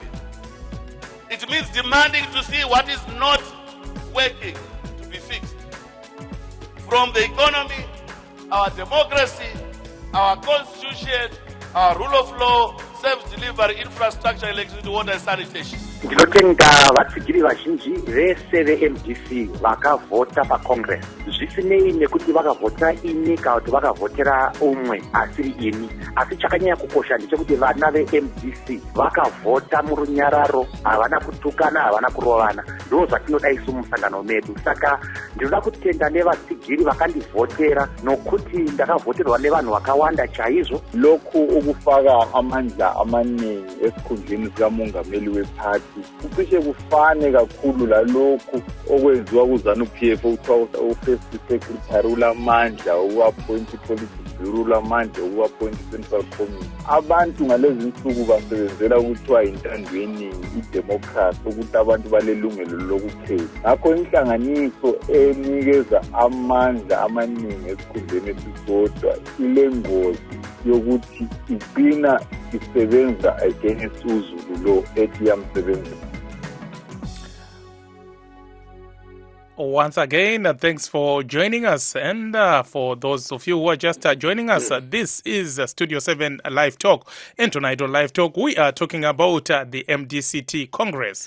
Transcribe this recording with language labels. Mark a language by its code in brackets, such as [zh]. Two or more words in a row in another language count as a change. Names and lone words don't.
[en] It means demanding to see what is not working to be fixed. From the economy, our democracy, our constitution, our rule of law, service delivery, infrastructure, electricity, water and sanitation. [sn] Ndinotenga vatsigiri vazhinji vese veMDC vakavhota paCongress. Zvisinei nekuti vakavhota ini kana kuti vakavhotera umwe asiri ini. Asi chakanyanya kukosha ndechekuti vana veMDC vakavhota murunyararo, havana kutukana, havana kurovana. Ndizvo zvatinoda isu musangano medu. Saka ndinoda kutenda nevatsigiri vakandivhotera nokuti ndakavhoterwa nevanhu vakawanda chaizvo. [nd] Lokhu ukufaka amandla amaningi esikhundleni sikamongameli wephathi kucishe kufane kakhulu lalokhu okwenziwa kuZANU-PF okuthiwa u-First Secretary ulamandla uku-appoint i-Policy Bureau ulamandla uku-appoint i-Central Committee. Abantu ngalezi nsuku basebenzela ukuthiwa yintandweni idemocracy ukuthi abantu balelungelo lokukhetha. Ngakho inhlanganiso enikeza amandla amaningi esikhundleni esisodwa ilengozi yokuthi igcina isebenza against uZulu lo ethi yamsebenza. [en] Once again, thanks for joining us. And for those of you who are just joining us, this is Studio 7 Live Talk. And tonight on Live Talk, we are talking about the MDCT Congress.